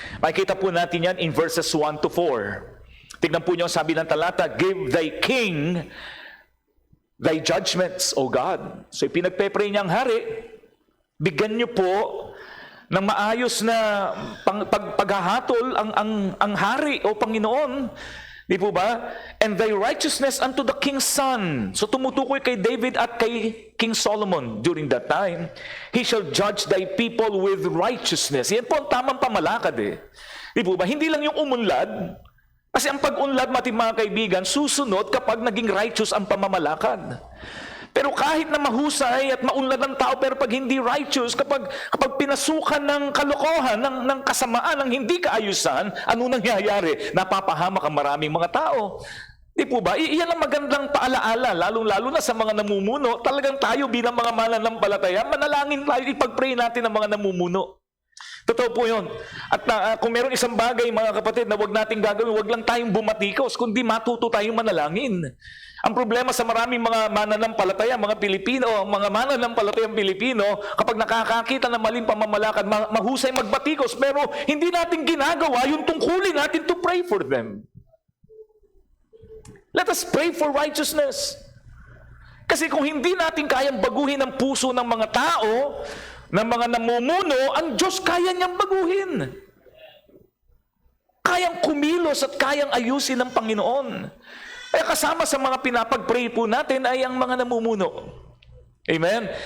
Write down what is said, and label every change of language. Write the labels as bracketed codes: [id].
[tl] Makikita po natin yan in verses 1 to 4. Tignan po niyo, sabi ng talata, [en] "Give thy king thy judgments, O God." [tl] So pinagpe-pray niyang hari, bigyan niyo po ng maayos na paghahatol ang hari o Panginoon. Di po ba? [en] "And thy righteousness unto the king's son." [tl] So tumutukoy kay David at kay King Solomon [en] during that time. "He shall judge thy people with righteousness." [tl] Yan po ang tamang pamalakad eh. Di po ba? Hindi lang yung umunlad. Kasi ang pag-unlad, mga kaibigan, susunod kapag naging righteous ang pamamalakad. Pero kahit na mahusay at maunlad ang tao, pero pag hindi righteous, kapag pinasukan ng kalokohan, ng kasamaan, ng hindi kaayusan, ano nangyayari? Napapahamak ang maraming mga tao. Di po ba? Iyan ang magandang paalaala, lalong-lalo na sa mga namumuno. Talagang tayo bilang mga mananampalataya, manalangin tayo, ipag-pray natin ang mga namumuno. Totoo po yun. At kung meron isang bagay, mga kapatid, na wag nating gagawin, wag lang tayong bumatikos, kundi matuto tayong manalangin. Ang problema sa maraming mga mananampalataya, mga Pilipino, mga mananampalatayang Pilipino, kapag nakakakita ng maling pamamalakad, mahusay magbatikos, pero hindi natin ginagawa yung tungkulin natin [en] to pray for them. Let us pray for righteousness. [tl] Kasi kung hindi natin kayang baguhin ang puso ng mga tao, ng mga namumuno, ang Diyos kaya niyang baguhin. Kayang kumilos at kayang ayusin ng Panginoon. Kaya kasama sa mga pinapag-pray po natin ay ang mga namumuno. Amen?